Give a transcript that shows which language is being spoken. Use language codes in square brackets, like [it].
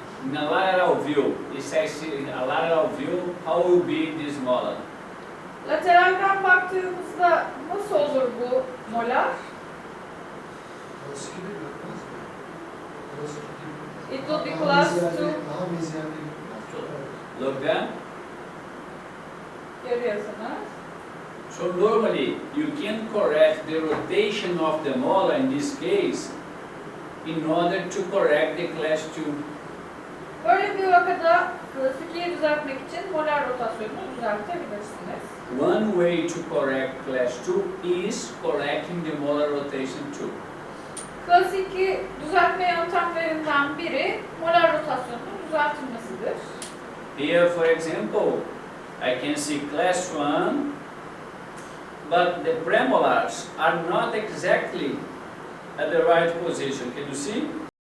[en] In a lateral view, it says in a lateral view, how will be this molar? [tr] Lateralden baktığımızda nasıl olur bu molar? Burası gibi görmez mi? Burası gibi. [en] It will be [tr] Daha [en] close [tr] meziyerli- [en] to... [tr] Daha meziyerli görmez. Evet. [en] Look there. [tr] Görüyorsunuz. [en] So normally, you can correct the rotation of the molar in this case in order to correct the class 2. [tr] Böyle bir vakada klasik 2'yi düzeltmek için molar rotasyonunu düzeltebilirsiniz. [en] One way to correct class 2 is correcting the molar rotation 2. [tr] Klasik 2 düzeltme yöntemlerinden biri molar rotasyonunun düzeltilmesidir. [en] Here, for example, I can see class 1, but the premolars are not exactly at the right position. Can you see?